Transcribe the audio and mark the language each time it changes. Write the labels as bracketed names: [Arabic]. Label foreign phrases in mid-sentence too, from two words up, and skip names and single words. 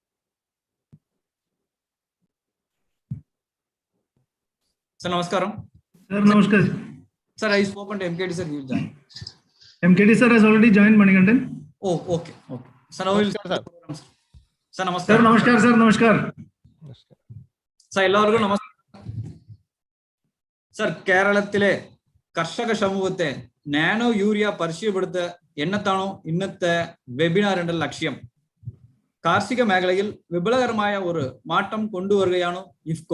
[Telugu] సార్ నమస్కారం. [English] Sir, namaskar. Sir, I spoken to MKD sir, he will join. MKD sir has already joined Manikandan. Oh, okay. Sir, now we will start the program, sir. Sir, namaskar. Sir, namaskar, sir, namaskar. Sir, [Malayalam] എല്ലാവർക്കും നമസ്കാരം. സർ, കേരളത്തിലെ കർഷക സമൂഹത്തെ നാനോ യൂറിയ പരിചയപ്പെടുത്തുക എന്നതാണോ ഇന്നത്തെ വെബിനാറിന്റെ ലക്ഷ്യം. കാർഷിക മേഖലയിൽ വിപുലകരമായ ഒരു മാറ്റം കൊണ്ടുവരികയാണ് ഇഫ്കോ.